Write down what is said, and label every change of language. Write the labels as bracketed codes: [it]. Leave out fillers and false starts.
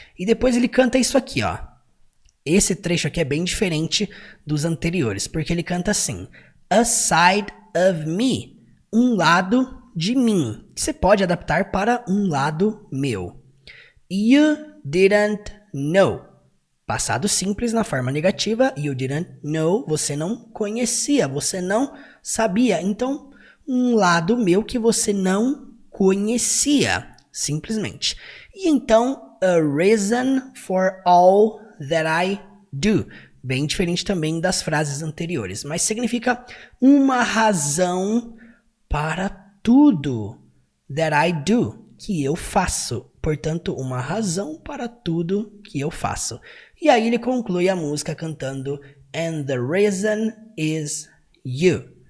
[pt] E depois ele canta isso aqui, ó. Esse trecho aqui é bem diferente dos anteriores, porque ele canta assim, [en] a side of me, [pt] um lado de mim, que você pode adaptar para um lado meu. [en] You didn't know. [pt] Passado simples na forma negativa, [en] you didn't know, [pt] você não conhecia, você não sabia. Então, um lado meu que você não conhecia, simplesmente. E então, [en] a reason for all that I do. [pt] Bem diferente também das frases anteriores, mas significa uma razão para tudo [en] that I do, [pt] que eu faço. Portanto, uma razão para tudo que eu faço. E aí ele conclui a música cantando [en] And the reason is you.